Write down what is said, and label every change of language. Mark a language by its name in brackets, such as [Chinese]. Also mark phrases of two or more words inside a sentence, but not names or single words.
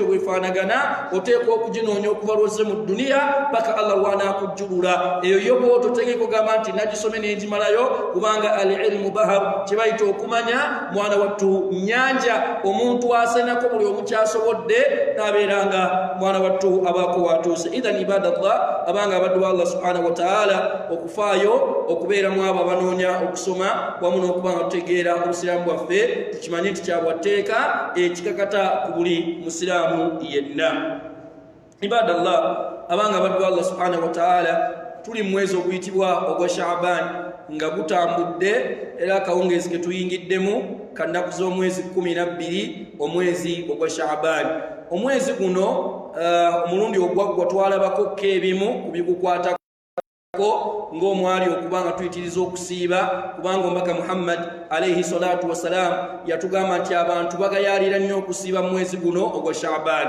[Ganda] bwefaanagana oteekwa okuginoonya okuva lwozze mu dduniya paka Allah lw'anaakujjulula eyo yo bw'oto otegeeko gamba nti nagisome n'egimalayo kubanga [Arabic] العلم بحر [Ganda] kibayita okumanya mwana wattu nnyanja omuntu asenako buli omu kyasobodde n'abeeranga mwana wattu abaako watuuse [Arabic] إذن عباد الله [Ganda] abanga abaddu ba Allah [Arabic] سبحانه وتعالى [Ganda] okufaayo okubeeramu abo abanoonya okusoma wamu n'okubanga tutegeera obusiraamu bwaffe tukimanye nti kyabwatteeka ekikakata ku buli musiraamu yenna. Ibadallah abanga abaddu ba Allah [Arabic] سبحانه وتعالى [Ganda] tuli mwezi oguyitibwa ogwa Shaaban nga gutambudde era akawungeezi ke tuyingiddemu kannaku z'omwezi 12 omwezi ogwa Shaaban. Omwezi guno omulundi ogwaggwa twalabako keebimu ku bigukwatako ng'omwali okubanga tuyitiriza okusiiba kubanga omubaka Muhammad [Arabic] عليه الصلاة والسلام [Ganda] yatugamba nti abantu bagayaalira nnyo okusiiba mu mwezi guno ogwa Shaaban.